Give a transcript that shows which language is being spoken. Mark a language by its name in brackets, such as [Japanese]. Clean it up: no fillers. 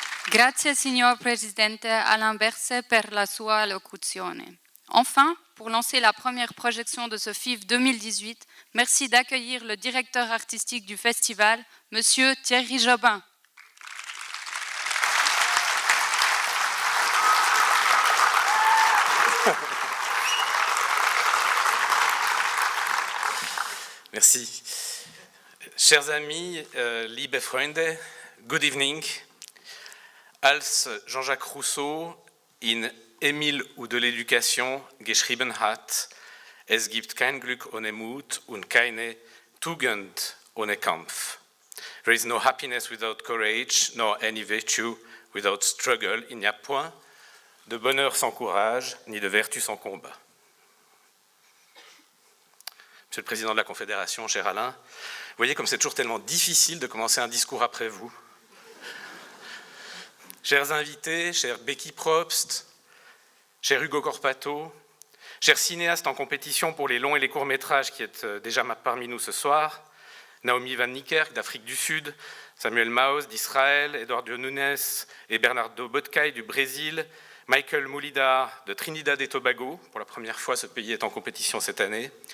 [Italian] Grazie, signor Presidente Alain Berset, per la sua allocuzione. [French] Enfin, pour lancer la première projection de ce FIF 2018, merci d'accueillir le directeur artistique du festival, Monsieur Thierry Jobin. Merci. Chers amis, [German] liebe Freunde, [English] good evening. [German] Als Jean-Jacques Rousseau in Emile ou de l'éducation geschrieben hat, es gibt kein Glück ohne Mut und keine Tugend ohne Kampf. [English] There is no happiness without courage, nor any virtue without struggle. [French] Il n'y a point de bonheur sans courage, ni de vertu sans combat. Monsieur le Président de la Confédération, cher Alain, vous voyez comme c'est toujours tellement difficile de commencer un discours après vous. Chers invités, chers Becky Probst, cher Hugo Corpato, chers cinéastes en compétition pour les longs et les courts-métrages qui êtes déjà parmi nous ce soir, Naomi Van Niekerk d'Afrique du Sud, Samuel Maus d'Israël, Eduardo Nunes et Bernardo Botkai du Brésil, Michael Moulida de Trinidad et Tobago, pour la première fois ce pays est en compétition cette année.